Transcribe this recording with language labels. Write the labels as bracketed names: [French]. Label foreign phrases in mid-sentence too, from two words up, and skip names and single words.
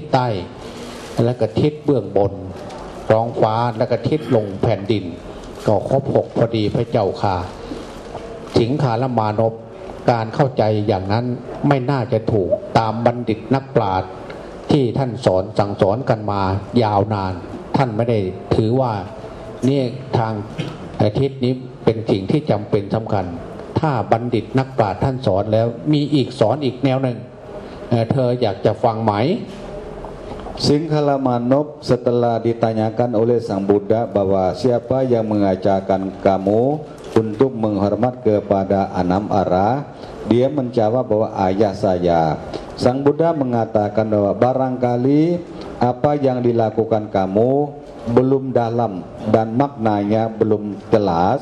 [Thai] ใต้และก็ทิศเบื้องบนท้องฟ้าและก็ทิศลงแผ่นดินก็ครบ 6พอดีพระเจ้าค่ะสิงคารมานพการเข้าใจอย่างนั้นไม่น่าจะถูกตามบัณฑิตนักปราชญ์ที่ท่านสั่งสอนกันมายาวนานท่านไม่ได้ถือว่านี่ทางทิศนี้เป็นสิ่งที่จำเป็นสำคัญถ้าบัณฑิตนักปราชญ์ท่านสอนแล้วมีอีกสอนอีกแนวหนึ่งเธออยากจะฟังไหม [Indonesian] Singhamanop setelah ditanyakan oleh sang Buddha bahwa siapa yang mengajarkan kamu untuk menghormat kepada 6 arah, dia menjawab bahwa ayah saya. Sang Buddha mengatakan bahwa barangkali apa yang dilakukan kamu belum dalam dan maknanya belum jelas.